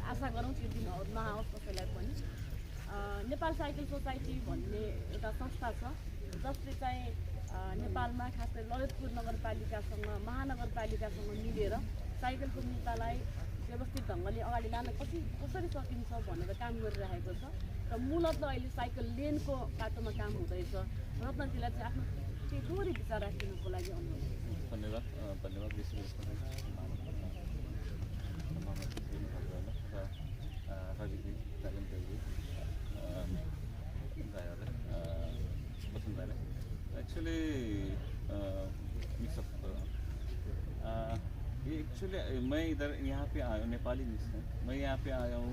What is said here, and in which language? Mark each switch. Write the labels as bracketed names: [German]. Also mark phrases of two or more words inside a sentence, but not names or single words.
[Nepali] आशा गरौँ त्यो दिन नआओस् कसैलाई पनि। नेपाल साइकल सोसाइटी भन्ने एउटा संस्था छ जसले चाहिँ नेपालमा खास गरी ललितपुर नगरपालिकासँग, महानगरपालिकासँग मिलेर साइकलको मुद्दालाई व्यवस्थित ढङ्गले अगाडि लान कसरी सकिन्छ भनेर काम गरिरहेको छ। र मूलत अहिले साइकल लेनको बाटोमा काम हुँदैछ। रत्नजीलाई चाहिँ आफ्नो केही थोरै विचार राखिदिनुको लागि अनुरोध। धन्यवाद। [Hindi] एक्चुअली मैं इधर यहाँ पे आया हूँ, नेपाली मिस है, मैं यहाँ पे आया हूँ।